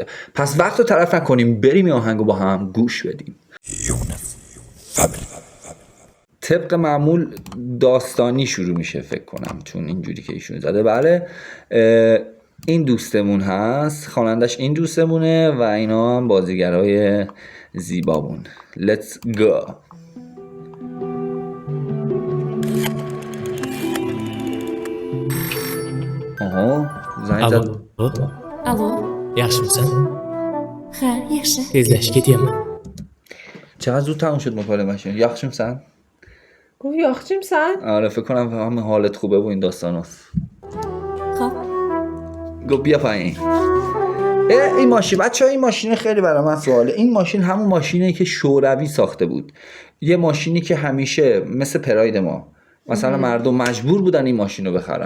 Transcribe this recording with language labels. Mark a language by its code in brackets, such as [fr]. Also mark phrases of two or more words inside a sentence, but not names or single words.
[fa] پس وقت رو تلف نکنیم، بریم این آهنگو با هم گوش بدیم. طبق معمول داستانی شروع میشه فکر کنم، چون اینجوری که ایشون زده. بله این دوستمون هست، خوانندش این دوستمونه و اینا هم بازیگرای زیبابون. [en] Let's go. [fa] آها زنگ زد. [uz] Alo. Yaxshimisan? Ha, yaxshi. Tezlashib ketyapman. [fa] چقدر زود تموم شد مکالمه‌شون. [uz] یخشیمسن؟ [fa] گفت یخشیمسن؟ آره فکر کنم همه حالت خوبه و این داستاناست. خب. گفت بیا پایین. این ماشین بچه‌ها، این ماشین خیلی برای من سواله. این ماشین همون ماشینه که شوروی ساخته بود، یه ماشینی که همیشه مثل پراید ما مثلا مردم مجبور بودن این ماشین رو بخرن.